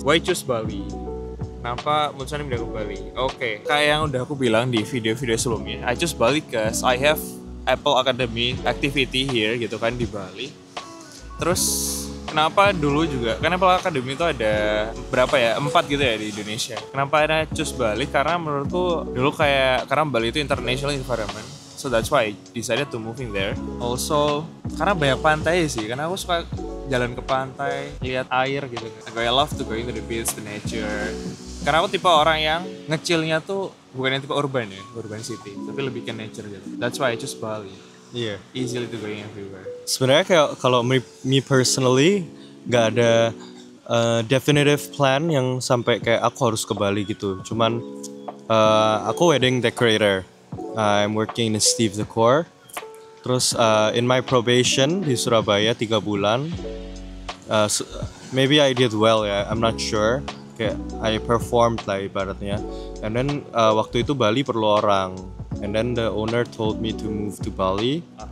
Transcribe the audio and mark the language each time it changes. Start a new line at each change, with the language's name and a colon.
English: Why choose Bali?
Indonesian: Kenapa mutusin pindah ke Bali? Oke, kayak yang udah aku bilang di video-video sebelumnya,
English: I choose Bali because I have Apple Academy activity here
Indonesian: gitu kan di Bali. Terus kenapa dulu juga, kan Apple Academy itu ada berapa ya, 4 gitu ya di Indonesia. Kenapa ada choose Bali? Karena menurutku dulu karena Bali itu international environment.
English: So that's why I decided to moving there.
Indonesian: Also karena banyak pantai sih, karena aku suka jalan ke pantai, lihat air gitu.
English: I love to going to the beach, the nature.
Indonesian: Karena aku tipe orang yang ngechillnya tuh bukan yang tipe urban ya, urban city, tapi lebih ke nature gitu.
English: That's why I choose Bali.
Indonesian: Iya.
English: Easily to going everywhere.
Indonesian: Sebenarnya kayak kalau
English: me personally
Indonesian: nggak ada
English: definitive plan
Indonesian: yang sampai kayak aku harus ke Bali gitu. Cuman aku wedding decorator.
English: I'm working in Steve Decor.
Indonesian: Terus
English: in my probation
Indonesian: di Surabaya 3 bulan.
English: Maybe I did well ya, I'm not sure.
Indonesian: Kayak
English: I performed
Indonesian: lah ibaratnya.
English: And then
Indonesian: waktu itu Bali perlu orang.
English: And then the owner told me to move to Bali.